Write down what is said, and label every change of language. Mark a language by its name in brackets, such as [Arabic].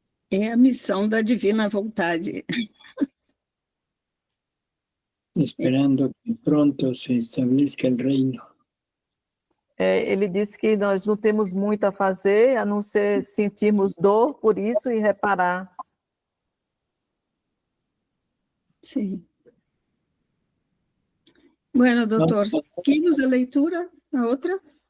[Portuguese] É a missão da divina vontade. [Spanish] Esperando que pronto se establezca el reino. [Portuguese] Ele disse que nós não temos muito a fazer, a não ser sentirmos dor por isso e reparar. Sim. [Spanish] Bueno, [Portuguese] doutor, seguimos a leitura? A outra?